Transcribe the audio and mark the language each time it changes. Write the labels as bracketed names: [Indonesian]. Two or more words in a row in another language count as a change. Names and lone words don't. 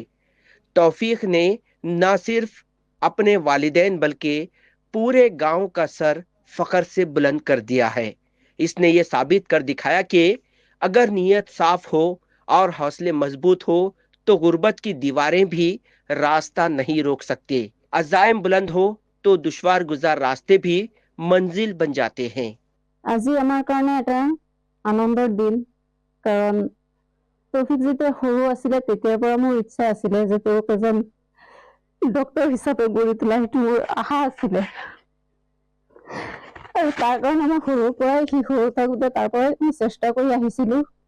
[Urdu] توفیق نے نہ صرف اپنے والدین بلکہ پورے گاؤں کا سر فخر سے بلند کر دیا ہے. اس نے یہ ثابت کر دکھایا کہ اگر نیت صاف ہو اور حوصلے مضبوط ہو تو غربت کی دیواریں بھی راستہ نہیں روک سکتے. عزائم بلند ہو تو دشوار گزار راستے بھی منزل بن جاتے ہیں. [Assamese] আজি আমাৰ কাৰণে এটা আনন্দৰ দিন, কাৰণ তৌফিক যেতিয়া সৰু আছিলে তেতিয়াৰ পৰা মোৰ ইচ্ছা আছিলে যে তেওঁক এজন ডক্তৰ হিচাপে গঢ়ি তোলা, সেইটো মোৰ আশা আছিলে। আৰু তাৰ কাৰণে মই সৰুৰ পৰাই সৰু থাকোঁতে তাৰ পৰাই মই চেষ্টা কৰি আহিছিলোঁ।